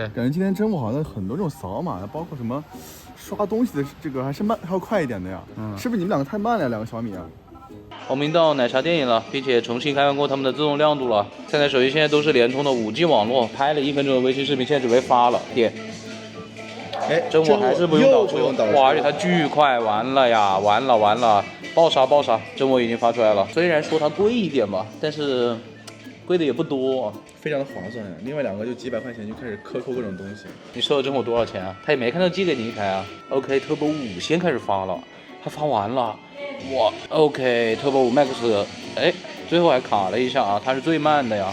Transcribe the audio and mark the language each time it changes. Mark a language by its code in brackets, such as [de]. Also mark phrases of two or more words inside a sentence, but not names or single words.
[zh] 感覺今天真我好像很多這種掃碼，包括什麼刷東西的這個還是慢，還要快一點的呀。是不是你們兩個太慢了，2個小米啊？我們到奶茶店了，並且重新開放過他們的自動亮度了。3台手機現在都是聯通的5G 網絡，拍了1分鐘的微信視頻，現在準備發了。點，哎，真我还是不用导出，哇，而且它巨快，完了呀，完了，爆杀，真我已经发出来了。虽然说它贵一点吧，但是贵的也不多，非常的划算呀。另外2个就几百块钱就开始克扣各种东西。你收了真我多少钱啊？他也没看到寄给你一台啊。OK Turbo 5先开始发了，它发完了，哇 OK Turbo 5 Max， 哎，最后还卡了一下啊，它是最慢的呀。